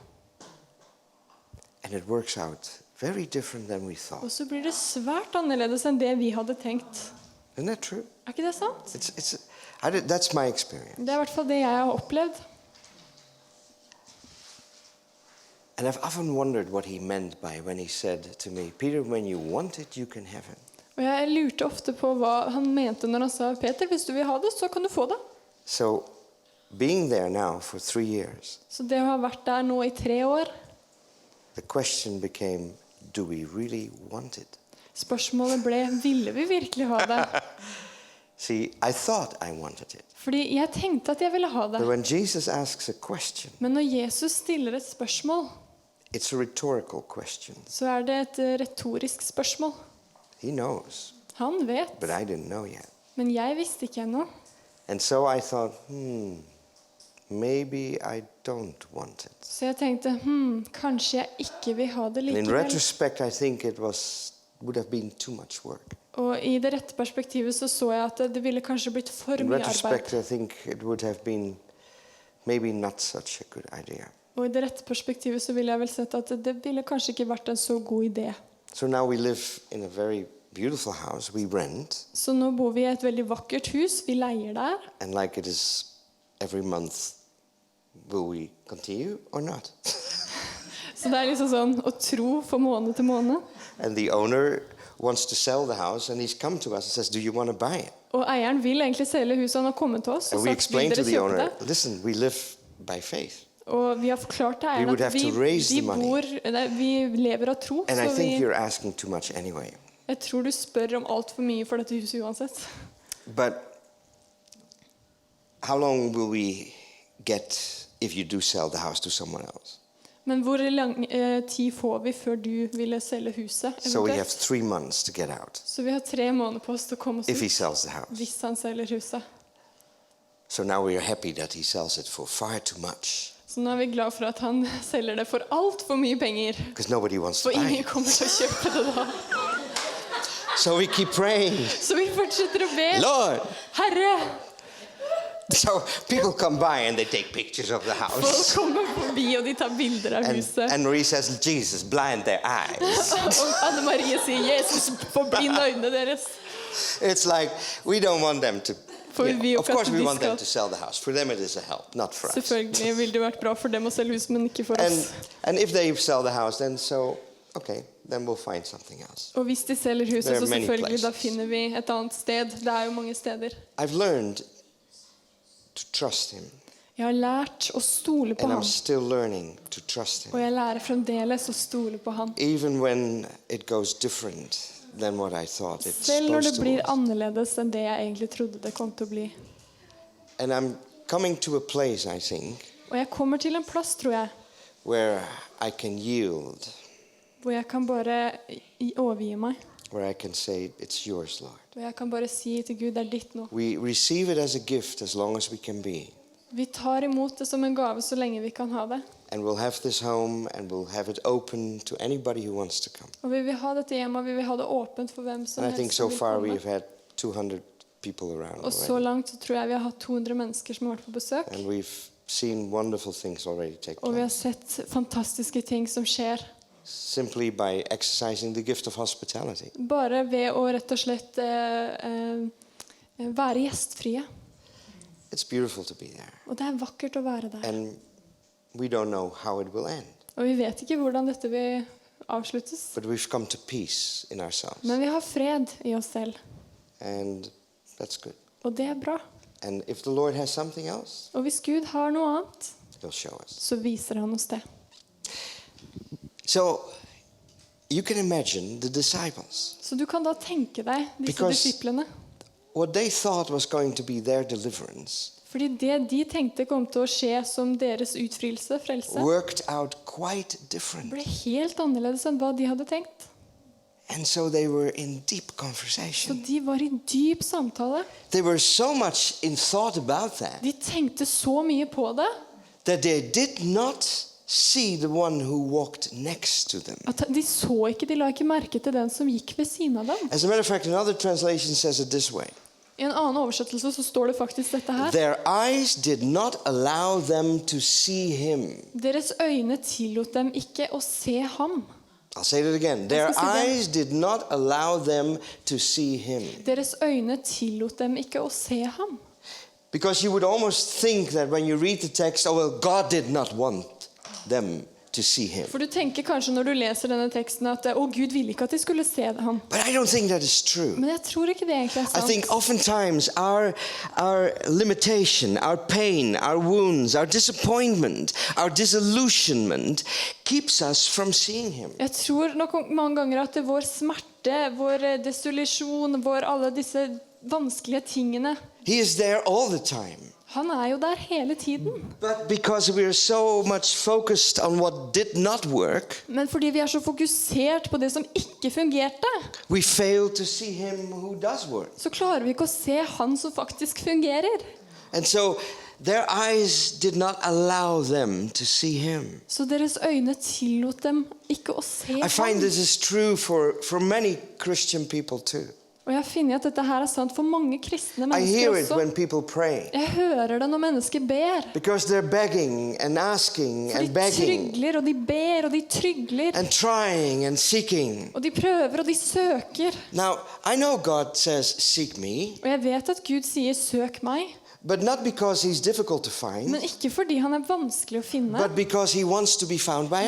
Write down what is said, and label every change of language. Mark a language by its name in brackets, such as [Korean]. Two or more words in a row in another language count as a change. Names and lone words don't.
[English] And it works out very different than we [Norwegian] Og [English] thought. [Norwegian] så blir det svært annerledes enn det vi hadde tenkt. [English] Isn't that true? [Norwegian] Er ikke det sant? [English] That's my experience. [Norwegian] Det er i hvert fall det jeg har opplevd. [English] And I've often wondered what he meant by when he said to me, Peter, when you want it, you can have it. [Norwegian] Og jeg lurte ofte på hva han mente når han sa, Peter, hvis du vil ha det, så kan du få det. [English] So being there now for 3 years, [Norwegian] Så det å ha vært der nå i 3 år, [English] the question became, do we really want it? [Norwegian] spørsmålet ble, ville vi virkelig ha det? [English] See, I thought I wanted it. [Norwegian] Fordi jeg tenkte at jeg ville ha [English] But [Norwegian] det. [English] when Jesus asks a question, [Norwegian] Men når Jesus stiller et spørsmål, [English] it's a rhetorical question. [Norwegian] så er det et retorisk spørsmål. [English] He knows, [Norwegian] Han vet, [English] but I didn't know yet. [Norwegian] men jeg visste ikke ennå. [English] And so I thought, maybe I don't want it. [Norwegian] Så jeg tenkte, kanskje jeg ikke vil ha det [English] And in [Norwegian] likevel. [English] retrospect, I think it would have been too much work. [Norwegian] Og i det rette perspektivet så jeg at det ville kanskje blitt for [English] In [Norwegian] mye [English] retrospect, [Norwegian] arbeid. [English] I think it would have been maybe not such a good idea. [Norwegian] Og i det rette perspektivet så ville jeg vel sett at det ville kanskje ikke vært en så god idé. [English] So now we live in a very beautiful house. We rent, [Norwegian] Så nå bor vi i et veldig vakkert hus. Vi leier der. [English] and like it is every month, will we continue or not? [Norwegian] Så det er liksom sånn å tro for måned til måned. [English] And the owner wants to sell the house, and he's come to us and says, do you want to buy it? [Norwegian] Og eieren vil egentlig selge huset. Han har kommet til oss og [English] And we [Norwegian] sagt, vil [English] explained to [Norwegian] dere [English] the [Norwegian] kjøpe [English] owner, [Norwegian] det? [English] listen, we live by faith. [Norwegian] Og vi har forklart til [English] We [Norwegian] eieren [English] would [Norwegian] at [English] have to raise the money. [Norwegian] vi lever av tro. [English] And I [Norwegian] Så [English] think you're asking too much anyway. [Norwegian] jeg tror du spør om alt for mye for dette huset uansett. [English] But how long will we get if you do sell the house to someone else? [Norwegian] Men hvor lang tid får vi før du ville selge huset? [English] So we have [Norwegian] eventuelt? [English] 3 months to get out [Norwegian] Så vi har 3 måneder på oss til å komme oss [English] if he [Norwegian] ut [English] sells the house. [Norwegian] hvis han selger huset. [English] So now we are happy that he sells it for far too much, [Norwegian] Så nå er vi glad for at han selger det for alt for mye penger. [English] because nobody wants to [Norwegian] For [English] buy [Norwegian] ingen [English] it. [Norwegian] kommer til å kjøpe det da. [English] So we keep praying, [Norwegian] Så vi fortsetter å be. [English] Lord. [Norwegian] Herre, [English] So people come by and they take pictures of the [Norwegian] folk [English] house. [Norwegian] kommer forbi og de tar bilder av huset. [English] And Marie says, Jesus, blind their eyes. [Norwegian] Og Anne Marie sier, Jesus, forblind øynene deres. [English] It's like we don't want them to. [Norwegian] For vi [English] Of course, we [Norwegian] de [English] want them [Norwegian] skal- [English] to sell the house. For them, it is a help, not for us. [Norwegian] Selvfølgelig ville det vært bra for dem å selge hus, men ikke for oss. [English] And if they sell the house, then then we'll find something else. [Norwegian] Og hvis de selger [English] There [Norwegian] huset, [English] are [Norwegian] så [English] many [Norwegian] selvfølgelig da [English] places. [Norwegian] finner vi et annet sted. Det er jo mange steder. [English] I've learned to trust him, [Norwegian] Jeg har lært å stole på [English] and I'm [Norwegian] ham. [English] still learning to trust [Norwegian] Og [English] him, [Norwegian] jeg lærer fremdeles å stole på ham. [English] even when it goes different than what I thought it's [Norwegian] Selv når det [English] supposed to. [Norwegian] blir [English] be. [Norwegian] annerledes enn det jeg egentlig trodde det kom til å bli. [English] And I'm coming to a place, I think, [Norwegian] Og jeg kommer til en plass, tror jeg, [English] where I can yield, [Norwegian] hvor jeg kan bare overgi meg. [English] where I can say, it's yours, Lord. [Norwegian] Og jeg kan bare si til Gud, det er ditt nå. [English] We receive it as a gift as long as we can be. [Norwegian] Vi tar imot det som en gave så lenge vi kan ha det. [English] And we'll have this home, and we'll have it open to anybody who wants to come. [Norwegian] Og vi vil ha dette hjemme, og vi vil ha det åpent for hvem som [English] And I think [Norwegian] helst [English] so [Norwegian] som vil [English] far [Norwegian] komme. [English] we've had 200 people around [Norwegian] Og så [English] already. [Norwegian] langt så tror jeg vi har hatt 200 mennesker som har vært på besøk. [English] And we've seen wonderful things already take [Norwegian] Og vi har [English] place. [Norwegian] sett fantastiske ting som skjer. [English] Simply by exercising the gift of hospitality. [Norwegian] Bare ved å rett og slett være gjestfrie. [English] It's beautiful to be there. [Norwegian] Og det er vakkert å være der. [English] And we don't know how it will end. [Norwegian] Og vi vet ikke hvordan dette vil avsluttes. [English] But we've come to peace in ourselves. [Norwegian] Men vi har fred i oss selv. [English] And that's good. [Norwegian] Og det er bra. [English] And if the Lord has something else, [Norwegian] Og hvis Gud har noe annet, [English] he'll show us. [Norwegian] så viser han oss det. [English] So you can imagine the disciples. [Norwegian] Så du kan da tenke deg disse [English] Because- [Norwegian] disiplene. [English] What they thought was going to be their deliverance [Norwegian] Fordi det de tenkte kom til å skje som deres utfrielse, frelse, [English] worked out quite different. [Norwegian] ble helt annerledes enn hva de hadde tenkt. [English] And so they were in deep [Norwegian] Så [English] conversation. [Norwegian] de var i dyp samtale. [English] They were so much in thought about that [Norwegian] De tenkte så mye på det [English] that they did not see the one who walked next to them. [Norwegian] at de så ikke, de la ikke merke til den som gikk ved siden av dem. [English] As a matter of fact, another translation says it this way. [Norwegian] I en annen oversettelse så står det faktisk dette her. [English] Their eyes did not allow them to see him. [Norwegian] Deres øyne tillot dem ikke å se ham. [English] I'll say it again. Their [Norwegian] skal si det. [English] eyes did not allow them to see him. [Norwegian] Deres øyne tillot dem ikke å se ham. [English] Because you would almost think that when you read the text, oh, well, God did not want them to see him. [Norwegian] For du tenker kanskje når du leser denne teksten at Gud ville ikke at de skulle se ham. [English] But I don't think that is true. [Norwegian] Men jeg tror ikke det egentlig [English] I think [Norwegian] sant. [English] oftentimes our limitation, our pain, our wounds, our disappointment, our disillusionment keeps us from seeing him. [Norwegian] Jeg tror nok mange ganger at det vår smerte, vår desolusjon, alle disse vanskelige tingene, [English] He is there all the time. [Norwegian] han jo der hele tiden. [English] But because we are so much focused on what did not work, [Norwegian] Men fordi vi så fokusert på det som ikke fungerte, [English] we fail to see him who does work. [Norwegian] så klarer vi ikke å se han som faktisk fungerer. [English] And so their eyes did not allow them to see him. [Norwegian] Så deres øyne tillot dem ikke å se [English] I find [Norwegian] ham. [English] this is true for many Christian people too. [Norwegian] Og jeg finner at dette her sant for mange kristne [English] I [Norwegian] mennesker [English] hear it [Norwegian] også. [English] when people pray. [Norwegian] Jeg hører det når mennesker ber. [English] Because they're begging and asking [Norwegian] For [English] and [Norwegian] de [English] begging [Norwegian] trygler, og de ber, og de trygler. [English] and trying and seeking. [Norwegian] Og de prøver, og de søker. [English] Now, I know God says, seek me, [Norwegian] Og jeg vet at Gud sier, søk meg. [English] but not because he's difficult to find, [Norwegian] Men ikke fordi han vanskelig å finne. [English] but because he wants to be found by